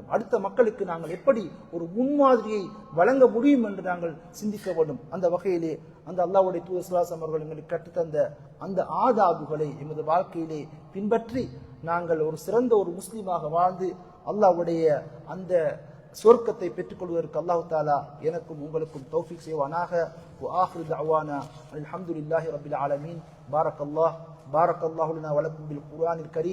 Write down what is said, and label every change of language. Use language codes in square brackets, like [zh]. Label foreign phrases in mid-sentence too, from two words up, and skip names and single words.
[ta] அடுத்த மக்களுக்கு நாங்கள் எப்படி ஒரு முன்மாதிரியை வழங்க முடியும் என்று நாங்கள் சிந்திக்க வேண்டும். அந்த வகையிலே அந்த அல்லாஹ்வுடைய தூதர் [ar] صلى الله عليه وسلم [ta] அவர்கள் எங்களுக்கு கற்றுத்தந்த அந்த ஆதாபுகளை எமது வாழ்க்கையிலே பின்பற்றி நாங்கள் ஒரு சிறந்த ஒரு முஸ்லீமாக வாழ்ந்து அல்லாஹ்வுடைய அந்த சொர்க்கத்தை பெற்றுக்கொள்வதற்கு [ar] الله تعالى [ta] எனக்கும் உங்களுக்கும் தௌஃபீக் செய்வானாக. [ar] وآخر دعوانا الحمد لله رب العالمين. بارك الله لنا ولكم بالقرآن الكريم.